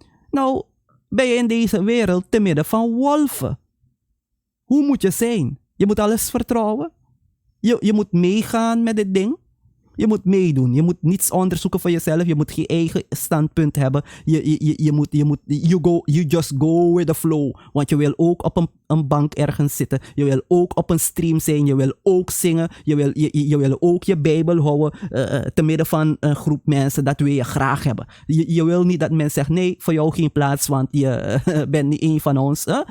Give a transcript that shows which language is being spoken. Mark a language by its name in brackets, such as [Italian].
[Dutch] Nou, ben je in deze wereld te midden van wolven. Hoe moet je zijn? Je moet alles vertrouwen. Je moet meegaan met dit ding. Je moet meedoen. Je moet niets onderzoeken voor jezelf. Je moet geen eigen standpunt hebben. [English] You just go with the flow. [Dutch] Want je wil ook op een bank ergens zitten. Je wil ook op een stream zijn. Je wil ook zingen. Je wil ook je Bijbel houden. Te midden van een groep mensen. Dat wil je graag hebben. Je wil niet dat mensen zeggen, nee, voor jou geen plaats. Want je bent niet een van ons.